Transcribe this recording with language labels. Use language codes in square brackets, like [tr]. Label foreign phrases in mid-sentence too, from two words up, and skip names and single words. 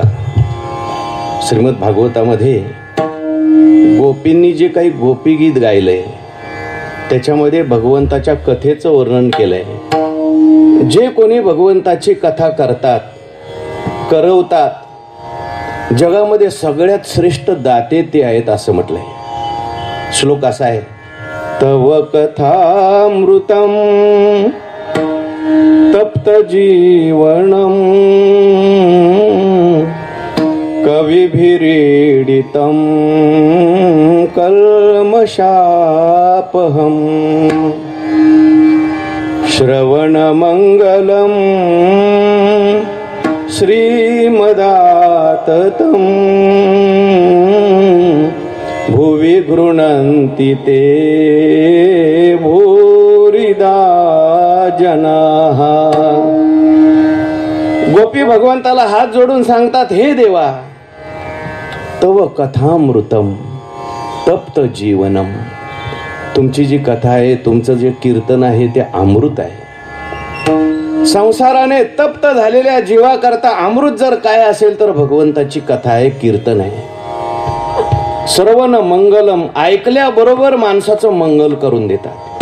[mr] श्रीमद भागवतामध्ये गोपींनी जे काही गोपी गीत गायलंय त्याच्यामध्ये भगवंताच्या कथेचं वर्णन केलंय. जे कोणी भगवंताची कथा करतात करवतात जगामध्ये सगळ्यात श्रेष्ठ दाते ते आहेत असं म्हटलंय. श्लोक असा आहे, [sa] तव कथामृतम तप्त जीवनम कविभिरीडितम कल्मषापहम श्रवणमंगलम श्रीमदाततम भुवि गृह्णन्ति ते भूरिदा जनाः. [mr] गोपी भगवंताला हात जोडून सांगतात, हे देवा, [sa] तव कथामृतम तप्त जीवनम. [mr] तुमची जी कथा आहे, तुमचं जे कीर्तन आहे ते अमृत आहे. संसाराने तप्त झालेल्या जीवाकरता अमृत जर काय असेल तर भगवंताची कथा आहे, कीर्तन आहे. [sa] श्रवण मंगलम, [mr] ऐकल्याबरोबर माणसाचं मंगल करून देतात.